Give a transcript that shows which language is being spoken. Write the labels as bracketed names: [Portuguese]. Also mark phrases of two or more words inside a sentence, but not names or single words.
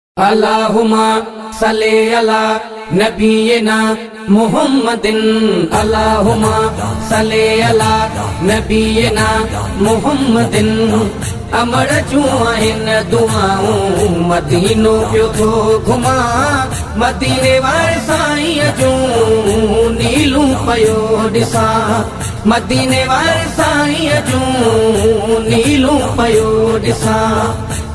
[Arabic] اللهم صل على نبينا محمد، اللهم صل على نبينا محمد۔ [Sindhi] امر جون آهن دعائون، مدينو پيو ٿو گهمان، مديني واري سائين جون نيلون پيو ڏسان، مديني واري سائين جون نيلون پيو ڏسان۔